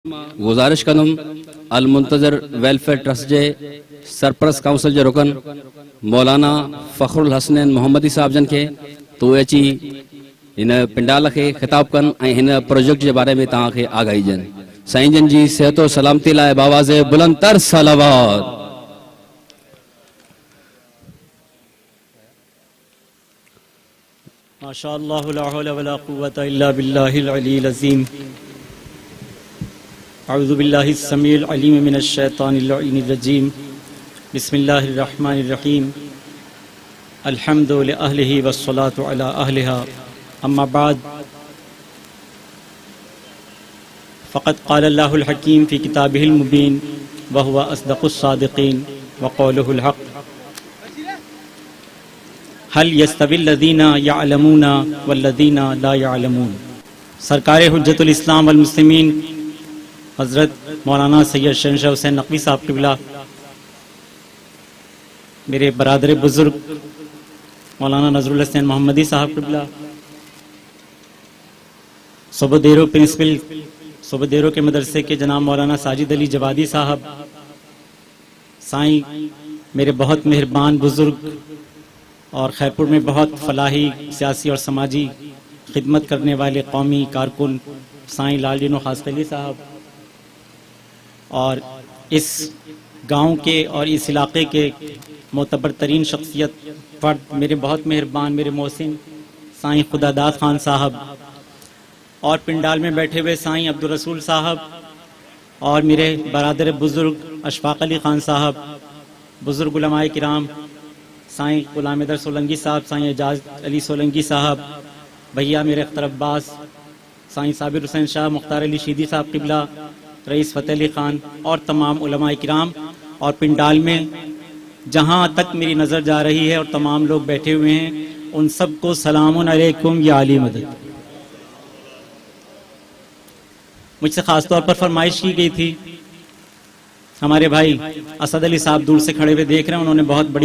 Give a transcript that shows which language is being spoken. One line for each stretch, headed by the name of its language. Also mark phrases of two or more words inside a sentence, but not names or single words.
Sindhi: गुजारिश कंदुम अल मुंतज़र वेलफेयर ट्रस्ट जे सरपरस्त काउंसिल जे रुकन मौलाना फ़खरुल हसनैन मोहम्मदी साहब जन के तो अची इन पिंडाल के खिताब कन ऐं हिन प्रोजेक्ट के बारे में तव्हांखे आगाही जन साईं जन जी सेहत और सलामती लाए बावाज़े बुलंदतर सलावत।
Arabic: ماشاءالله لا حول ولا قوة إلا بالله العليل عظيم. أعوذ بالله السميع العليم من الشيطان الرجيم. بسم الله الرحمن الرحيم. الحمد لأهله والصلاة على أهلها. أما بعد فقد قال الله الحكيم في كتابه المبين وهو أصدق الصادقين وقوله الحق. هل يستوي الذين يعلمون والذين لا يعلمون.
Urdu: سرکار حجت الاسلام والمسلمین حضرت مولانا سید شہنشاہ حسین نقوی صاحب قبلہ، میرے برادر بزرگ مولانا نذرالحسین محمدی صاحب قبلہ, मेरे बरादर बुज़ुर्ग मौलाना नज़रुल हसैन मोहम्मदी साहब क़िबला, سوبھودیرو پرنسپل سوبھودیرو کے مدرسے کے جناب مولانا ساجد علی جوادی صاحب، سائیں میرے بہت مہربان بزرگ اور خیرپور میں بہت فلاحی سیاسی اور سماجی خدمت کرنے والے قومی کارکن سائیں لالجینو خاصکلی صاحب, اور اس گاؤں کے اور اس علاقے کے معتبر ترین شخصیت فرد میرے بہت مہربان میرے محسن سائیں خداداد خان صاحب، اور پنڈال میں بیٹھے ہوئے سائیں عبدالرسول صاحب، اور میرے برادر بزرگ اشفاق علی خان صاحب، بزرگ علمائے کرام سائیں غلام حیدر سولنگی صاحب، سائیں اعجاز علی سولنگی صاحب، بھیا میرے اختر عباس، سائیں صابر حسین شاہ، مختار علی شیدی صاحب قبلہ، رئیس فتح علی خان اور تمام علمائے کرام، اور پنڈال میں جہاں تک میری نظر جا رہی ہے اور تمام لوگ بیٹھے ہوئے ہیں، ان سب کو
Arabic: سلامٌ عليكم
Urdu: یا علی مدد. مجھ سے خاص طور پر فرمائش کی گئی تھی، ہمارے بھائی اسد علی صاحب دور سے کھڑے ہوئے دیکھ رہے ہیں، انہوں نے بہت بڑی